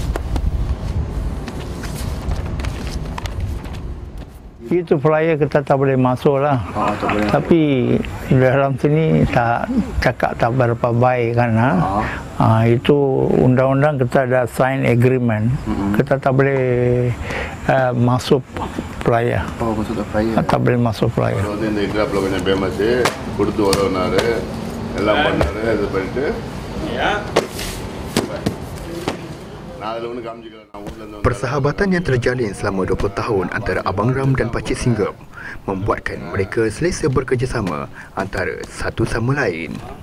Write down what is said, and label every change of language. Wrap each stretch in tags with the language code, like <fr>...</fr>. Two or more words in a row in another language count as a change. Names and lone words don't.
<ms>Itu flyer kita tak boleh masuk lah. Tapi dalam sini tak cakap tak berapa baik kan. Itu undang-undang kita ada</ms> <en>sign agreement.</en> <ms>Kita tak boleh masuk flyer. masuk ke flyer. Tak boleh masuk flyer.</ms> <ta>இந்த இந்தியாவில் கொஞ்சம் ஃபேமஸு கொடுத்து உதவுனாரு எல்லாம் பண்ணாரு இது பண்ணிட்டு நான் அதில் ஒன்று காமிச்சிக்கிறேன் நான் ஊரில் இருந்து</ta> <ms>Persahabatan yang terjalin selama 20 tahun antara Abang Ram dan Pakcik Singgam membuatkan mereka selesa bekerjasama antara satu sama lain.</ms>